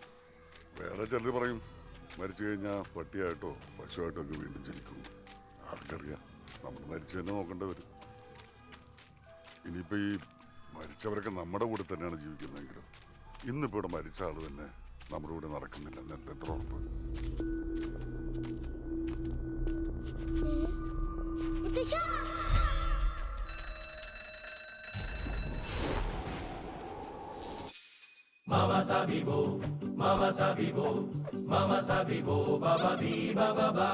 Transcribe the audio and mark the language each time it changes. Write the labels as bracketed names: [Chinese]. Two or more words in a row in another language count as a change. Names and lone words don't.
[Malayalam] വേറെ ചിലർ പറയും മരിച്ചു കഴിഞ്ഞാൽ പട്ടിയായിട്ടോ പശുവായിട്ടോ ഒക്കെ വീണ്ടും ജനിക്കും. ആർക്കറിയാം, നമ്മൾ മരിച്ചു തന്നെ നോക്കേണ്ടി വരും. ഇനിയിപ്പോൾ ഈ മരിച്ചവരൊക്കെ നമ്മുടെ കൂടെ തന്നെയാണ് ജീവിക്കുന്നതെങ്കിലും ഇന്നിപ്പോൾ ഇവിടെ മരിച്ച ആൾ തന്നെ നമ്മുടെ കൂടെ നടക്കുന്നില്ല എന്ന് എത്ര ഉറപ്പ്? Mama Sabibo, Mama Sabibo, Mama Sabibo, Baba Bi Baba Ba.